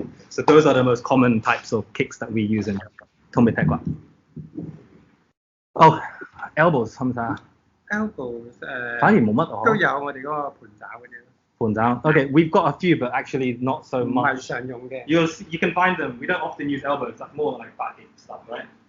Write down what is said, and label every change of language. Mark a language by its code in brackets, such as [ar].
[en] So those are the most common types of kicks that we use in Tongbei Pigua. [yue] Oh, elbows 係咪啊 ？Elbows 反而冇乜哦。都有我哋嗰個盤爪嗰啲。 [en] 盤爪 Okay, we've got a few, but actually not so much. [yue] 唔係常用嘅。 [en] You can find them. We don't often use elbows. That's more like backing stuff, right?